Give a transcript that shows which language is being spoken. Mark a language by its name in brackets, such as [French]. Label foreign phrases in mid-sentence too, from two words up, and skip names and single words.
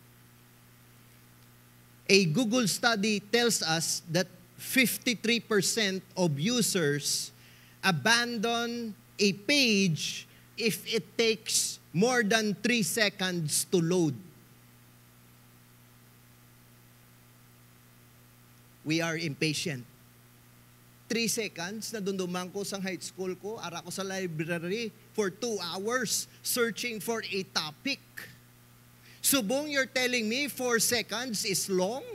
[English] A Google study tells us that 53% of users abandon a page if it takes more than 3 seconds to load. We are impatient. 3 seconds [Hiligaynon] na dunduman ko sa [English] high school [Hiligaynon] ko, ara ko sa library [English] for 2 hours searching for a topic. Subong, you're telling me 4 seconds is long?